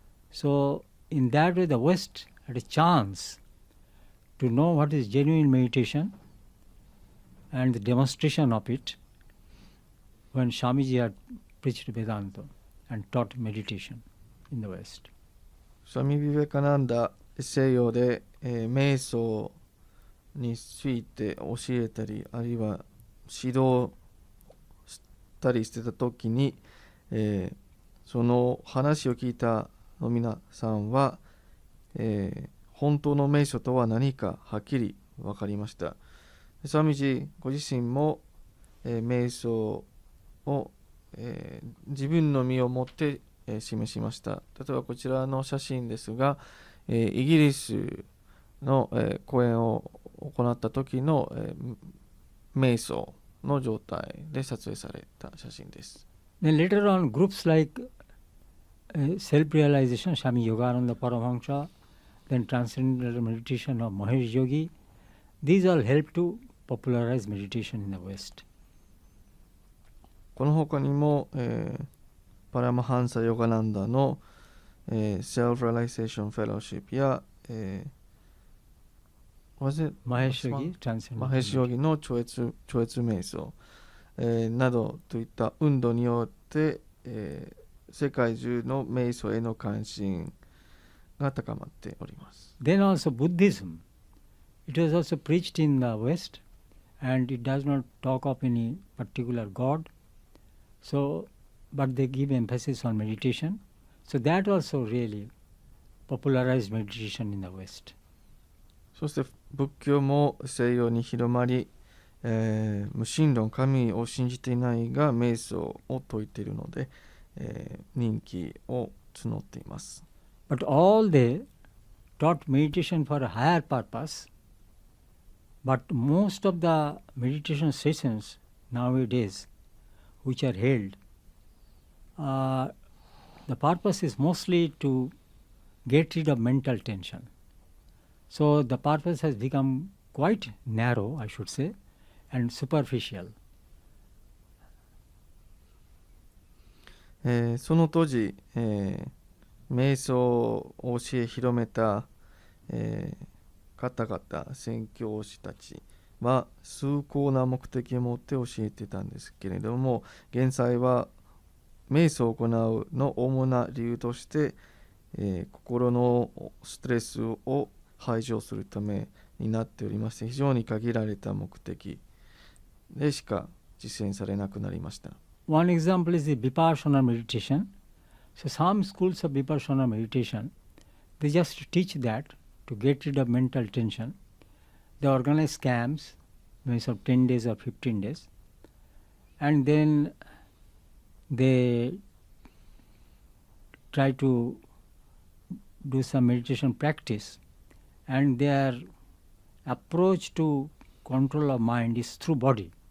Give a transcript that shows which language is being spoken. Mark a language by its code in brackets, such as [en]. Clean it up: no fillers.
[en] So in that way the West had a chance to know what is genuine meditation and the demonstration of it when Swamiji had preached Vedanta and taught meditation in the West. [ja] スワミ・ビベカナンダ西洋で、瞑想について教えたりあるいは指導したりしてた時に、その話を聞いたの皆さんは、本当の瞑想とは何かはっきり分かりました。スワミジご自身も、瞑想を、自分の身をもって、示しました。例えばこちらの写真ですが、イギリスの、講演を行った時の、瞑想の状態で撮影された写真です。 [en] Then later on, groups like self-realization, Swami Yogananda Paramahansa, then transcendental meditation of Mahesh Yogi, these all help to popularize meditation in the West. [ja] この他にも、パラマハンサ・ヨガナンダの、Self-Realization Fellowship や、マヘッシュヨギの超越瞑想、などといった運動によって、世界中の瞑想への関心が高まっております。 [en] Then also Buddhism. It was also preached in the West and it does not talk of any particular God. So, but they give emphasis on meditation. So that also really popularized meditation in the West. [ja] そして仏教も西洋に広まり、無神論、神を信じていないが瞑想を説いているので、人気を募っています。 [en] But all they taught meditation for a higher purpose. But most of the meditation sessions nowadays which are held, the purpose is mostly to get rid of mental tension. So the purpose has become quite narrow, I should say, and superficial. [ja] その当時、瞑想を教え広めた、方々、宣教師たちは崇高な目的を持って教えてたんですけれども、現在は瞑想を行うの主な理由として、心のストレスを排除するためになっておりまして、非常に限られた目的でしか実践されなくなりました。 [en] One example is the Vipassana meditation. So some schools of Vipassana meditation, they just teach that to get rid of mental tension. They organize camps, maybe of 10 days or 15 days, and then they try to do some meditation practice, and their approach to control of mind is through body.